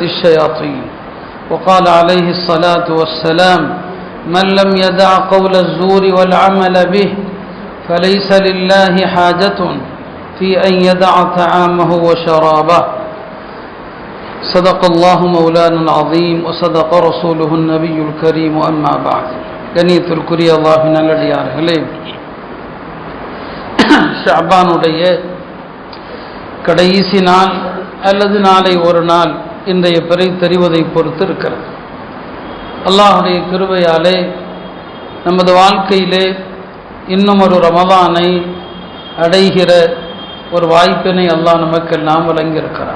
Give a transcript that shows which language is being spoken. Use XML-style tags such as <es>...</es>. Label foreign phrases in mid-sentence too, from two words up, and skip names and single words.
<ar>الشياطين وقال عليه الصلاة والسلام من لم يدع قول الزور والعمل به فليس لله حاجة في أن يدع طعامه وشرابه صدق الله مولانا العظيم وصدق رسوله النبي الكريم أما بعد</ar> <ta>கண்ணியத்திற்குரிய அல்லாஹ்வின் நல்லடியார்களே, ஷஅபானுடைய கடைசி நாள் அல்லது நாளை ஒரு நாள் இன்றைய பிறை தெரிவதை பொறுத்து இருக்கிறது. அல்லாஹ்வுடைய கிருபையாலே நமது வாழ்க்கையிலே இன்னும் ஒரு ரமலானை அடைகிற ஒரு வாய்ப்பினை அல்லாஹ் நமக்கெல்லாம் வழங்கியிருக்கிறான்.</ta>